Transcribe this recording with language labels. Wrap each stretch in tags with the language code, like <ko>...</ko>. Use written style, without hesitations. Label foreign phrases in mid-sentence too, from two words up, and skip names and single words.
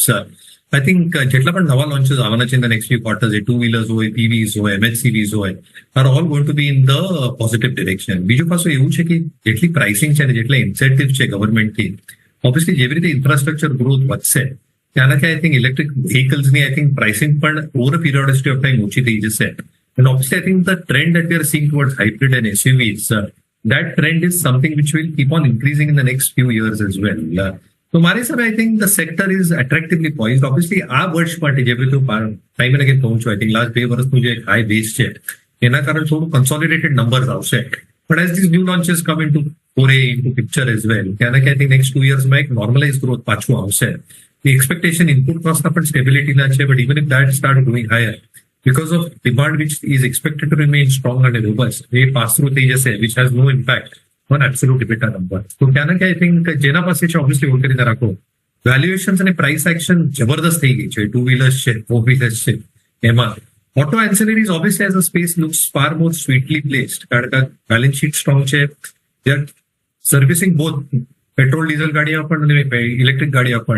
<en>I think</en> <gu>જેટલા પણ નવા લોન્ચીસ આવવાના છે</gu> <en>in the next few quarters, એ two wheelers હોય, PVs હોય, MHCVs હોય, are all going to be in the positive direction.</en> <gu>બીજું પાછું એવું છે કે જેટલી પ્રાઇસિંગ છે અને જેટલા ઇન્સેન્ટિવ છે ગવર્મેન્ટથી, ઓબ્વિયસલી જેવી રીતે</gu> <en>infrastructure growth</en> <gu>વધશે ત્યાંનાથી</gu> <en>I think electric vehiclesની I think pricing</en> <gu>પણ</gu> <en>over a periodicity of time</en> <gu>ઓછી થઈ જશે.</gu> <en>And obviously, I think the trend that we are seeing towards hybrid and SUVs, that trend is something which will keep on increasing in the next few years as well. So,</en> <gu>મારી હિસાબે</gu> <en>I think the sector is attractively poised. Obviously,</en> <gu>આ વર્ષ માટે જે રીતે ટાઈમ અને કહું છું,</gu> <en>I think</en> <gu>લાસ્ટ 2 વર્ષનું જે</gu> <en>high base</en> <gu>છે એના કારણે થોડું</gu> <en>consolidated numbers</en> <gu>આવશે.</gu> <en>But as these new launches come into picture as well,</en> <gu>ત્યાંના કે</gu> <en>I think next 2 yearsમાં</en> <gu>એક</gu> <en>normalized growth</en> <gu>પાછું આવશે.</gu> <en>The expectation input cost પણ સ્ટેબિલિટીના છે, but even if that start going higher, because of demand which is expected to remain strong and robust, they pass through</en> <gu>થઈ જશે,</gu> <en>which has no impact on absolute EBITDA number.</en> <gu>તો ક્યાં ના ક્યાં</gu> <en>I think</en> <gu>જેના પાસે છે ઓબ્વિયસલી હોલ્ડ કરીને રાખો. વેલ્યુએશન્સ અને</gu> <en>price action</en> <gu>જબરદસ્ત થઈ ગઈ છે. 2 વ્હીલર્સ છે, 4 વ્હીલર્સ છે, એમાં</gu> <en>auto ancillaries obviously as a space looks far more sweetly placed,</en> <gu>કારણ કે</gu> <en>balance sheet strong</en> <gu>છે.</gu> <en>they are servicing both petrol diesel</en> <gu>ગાડીઓ પણ અને ઇલેક્ટ્રિક ગાડીઓ પણ.</gu>